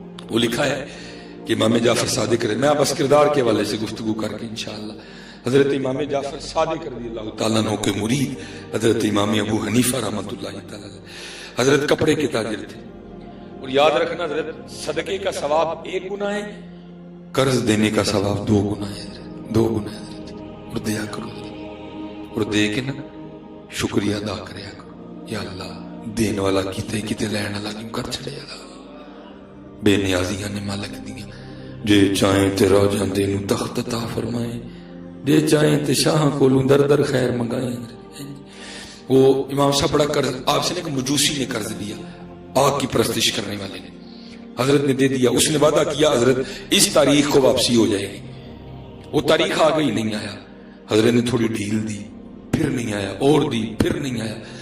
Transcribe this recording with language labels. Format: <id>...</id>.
<ur>وہ لکھا ہے کہ امام جعفر صادق رضی, میں بس کردار کے حوالے سے گفتگو کر کے انشاءاللہ, حضرت امام جعفر صادق رضی اللہ تعالیٰ عنہ کے مرید حضرت امام ابو حنیفہ رحمۃ اللہ تعالیٰ حضرت کپڑے کے تاجر تھے. اور یاد رکھنا حضرت صدقے کا ثواب 1 گنا ہے, قرض دینے کا ثواب 2 گنا ہے. 2 گنا ہے. اور دیا کرو, اور دے کے نا شکریہ ادا کریا کرو.</ur> <pa>یا اللہ دین والا کیتے کیتے لین والا کیوں کر چھڑے. بے نیازیاں نے مالک دیاں, جے چاہیں تے رو جاندے نو تخت عطا فرمائیں, جے چاہیں تے شاہ کولوں در در خیر منگائیں.</pa> <ur>وہ امام صاحب بڑا قرض, آپ سے نے کہ مجوسی نے قرض دیا, آگ کی پرستش کرنے والے نے, حضرت نے دے دیا. اس نے وعدہ کیا حضرت اس تاریخ کو واپسی ہو جائے گی. وہ تاریخ آ گئی, نہیں آیا. حضرت نے تھوڑی ڈھیل دی, پھر نہیں آیا, اور دی, پھر نہیں آیا.</ur>